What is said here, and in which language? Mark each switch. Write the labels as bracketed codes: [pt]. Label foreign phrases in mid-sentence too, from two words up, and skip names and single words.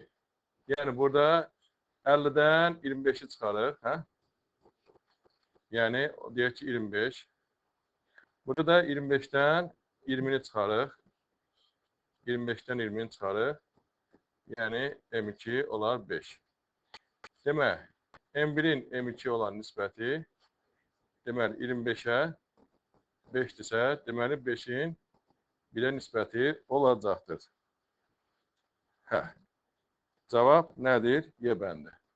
[tr] Yani burada 50'den 25'i çıkarır. [az] Yani deyək ki 25. [tr] Burada da 25'ten 20'ni çıkarır. 25'ten 20'ni çıkarır. Yani M2 olar 5. [az] Demək, M1'in M2 olan nisbəti deməli 25'e 5'dirsə, deməli 5'in 1'e nisbəti olacaqdır. Cavab nədir? Y bəndi.